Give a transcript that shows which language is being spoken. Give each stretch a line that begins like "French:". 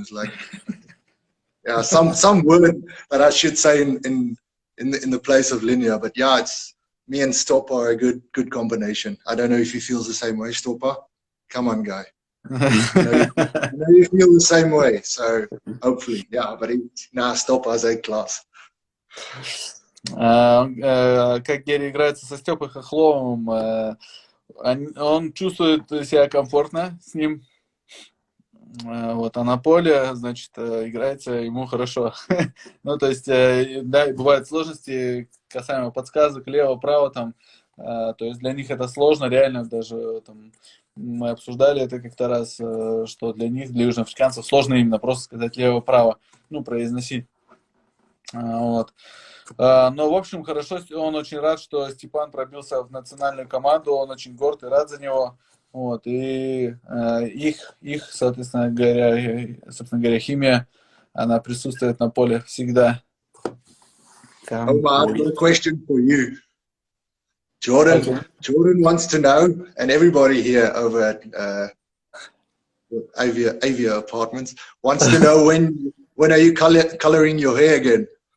English: It's like, yeah, some word that I should say in the place of linea. But yeah, it's me and Stoppa are a good combination. I don't know if he feels the same way, Stoppa. Come on, guy. I know you feel the same way, so hopefully, yeah. But Stoppa's A class.
Russian: Как Герри играется со Степой Хохловым, он чувствует себя комфортно с ним, вот, а на поле, значит, играется ему хорошо. Ну, то есть, да, бывают сложности касаемо подсказок, лево-право, там, то есть для них это сложно, реально, даже там, мы обсуждали это как-то раз, что для них, для южноафриканцев, сложно именно просто сказать лево-право, ну, произносить, вот. Но, в общем, хорошо, он очень рад, что Степан пробился в национальную команду, он очень горд и рад за него. Вот, и их, соответственно говоря, химия, она присутствует на поле всегда.
English: Omar, I've got a question for you. Jordan wants to know, and everybody here over at Avia Apartments wants to know when are you coloring your hair again?